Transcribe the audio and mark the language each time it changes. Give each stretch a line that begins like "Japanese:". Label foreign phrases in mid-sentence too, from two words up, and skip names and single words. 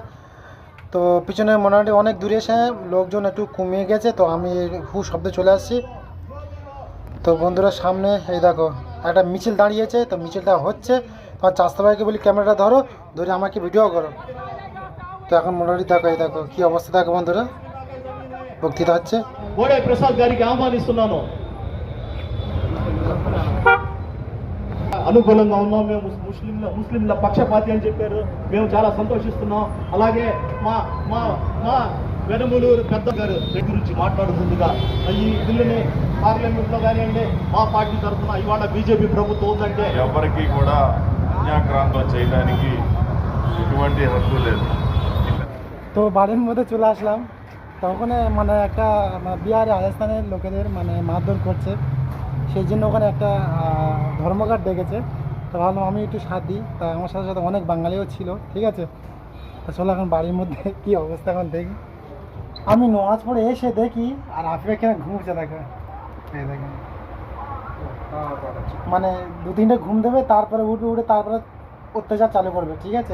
Bangla: তো পিছনে মোটামুটি অনেক দূরে এসে লোকজন একটু কমিয়ে গেছে, তো আমি শব্দে চলে আসছি। তো বন্ধুরা সামনে এই দেখো একটা মিছিল দাঁড়িয়েছে, তো মিছিলটা হচ্ছে। তোমার চাস্তা ভাইকে বলি ক্যামেরাটা ধরে আমাকে ভিডিও করো। তো এখন মোটামুটি দেখো, এই দেখো কি অবস্থা, দেখো বন্ধুরা বক্তৃতা হচ্ছে।
Telugu: ప్రసాద్ గారికి ఆహ్వానిస్తున్నాను. అనుకూలంగా ఉన్నాం, మేము ముస్లింల పక్షపాతి అని చెప్పారు, మేము చాలా సంతోషిస్తున్నాం. అలాగే మా మా మా వెనమూలూరు పెద్ద గారు గురించి మాట్లాడుతుందిగా, ఈ బిల్లుని పార్లమెంట్లో కానివ్వండి మా పార్టీ తరఫున ఇవాళ బీజేపీ ప్రభుత్వం ఉందంటే ఎవరికి కూడా అన్యాక్రాంతం చేయడానికి ఎటువంటి హక్కు లేదు.
Bangla: তো বাড়ির মধ্যে চলে আসলাম, তখন মানে একটা বিহারে রাজস্থানের লোকেদের মানে মারধর করছে। সেই জন্য ওখানে একটা ধর্মঘট ডেকেছে। তো ভাবলাম আমি একটু সাথ দিই, তাই আমার সাথে সাথে অনেক বাঙালিও ছিল, ঠিক আছে। তো চলো এখন বাড়ির মধ্যে কী অবস্থা এখন দেখি। আমি নামাজ পড়ে এসে দেখি আর আফিফ এখানে ঘুমছে, দেখে এই দেখেন, মানে 2-3টে ঘুম দেবে, তারপরে উঠে তারপরে অত্যাচার চালু করবে, ঠিক আছে।